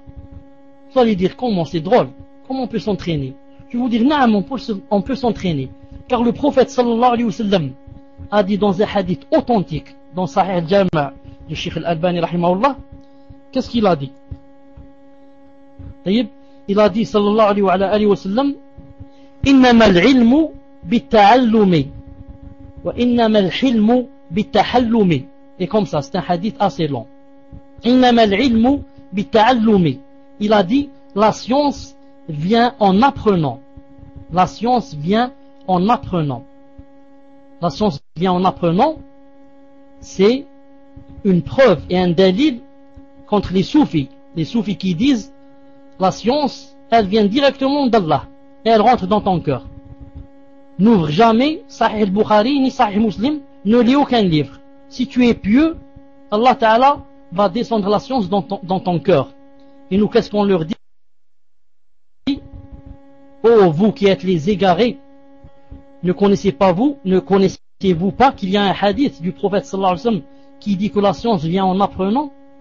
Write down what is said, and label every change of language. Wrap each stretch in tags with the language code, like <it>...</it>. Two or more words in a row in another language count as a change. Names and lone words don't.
<fr>Vous allez dire: comment c'est drôle, comment on peut s'entraîner? Je vais vous dire: non, on peut s'entraîner. Car le prophète</fr> <ar>صلى الله عليه وسلم</ar> <fr>a dit dans un hadith authentique, dans Sahih al-Jami' de Sheikh Al-Albani rahimahullah, qu'est-ce qu'il a dit? Il a dit</fr> <ar>صلى الله عليه وسلم: إنما العلم بالتعلم وإنما الحلم بالتحلم.</ar> <fr>Et comme ça, c'est un hadith assez long.</fr> <ar>إنما العلم بالتعلم.</ar> <fr>Il a dit: la science vient en apprenant. La science vient en apprenant. La science vient en apprenant. C'est une preuve et un dalil contre les soufis. Les soufis qui disent: la science, elle vient directement d'Allah et elle rentre dans ton cœur. N'ouvre jamais Sahih al-Bukhari ni Sahih Muslim, ne lis aucun livre. Si tu es pieux, Allah Ta'ala va descendre la science dans ton cœur. Et nous, qu'est-ce qu'on leur dit? Oh, vous qui êtes les égarés, ne connaissez-vous pas qu'il y a un hadith du prophète</fr> <ar>صلى الله عليه وسلم</ar> <fr>qui dit que la science vient en apprenant?</fr>